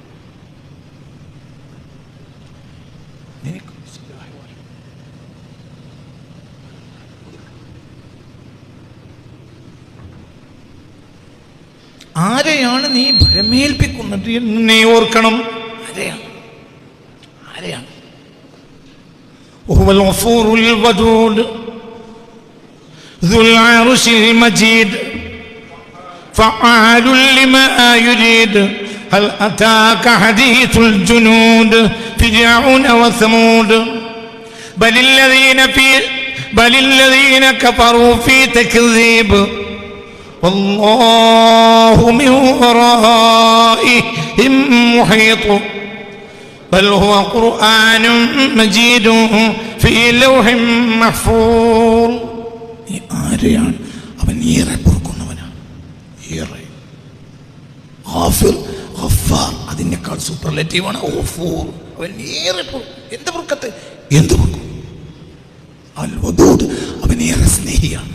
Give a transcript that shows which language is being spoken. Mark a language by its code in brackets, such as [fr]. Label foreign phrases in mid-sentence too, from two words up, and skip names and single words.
[ml] ആരെയാണ് നീ ഭരമേൽപ്പിക്കുന്നത് എന്ന് നീ ഓർക്കണം. ആരെയാണ് ആരെയാണ് [ar] هو الغفور الودود ذو العرش المجيد فعال لما يريد هل أتاك حديث الجنود فرعون وثمود بل الذين كفروا في تكذيب والله من ورائهم محيط بل هو قرآن مجيد في لوح محفوظ. [ml] ആരെയാണ് അവൻ? ഏറെ പൊറുക്കുന്നവനാണ്. ഏറെ ഗാഫിർ, ഗഫാർ, അതിനേക്കാൾ സൂപ്പർലേറ്റീവാണ് ഗഫൂർ. അവൻ ഏറെ എന്ത് പൊറുക്കത്തെ, എന്ത് പൊറുക്കും. അൽ വദൂദ്, അവൻ ഏറെ സ്നേഹിയാണ്.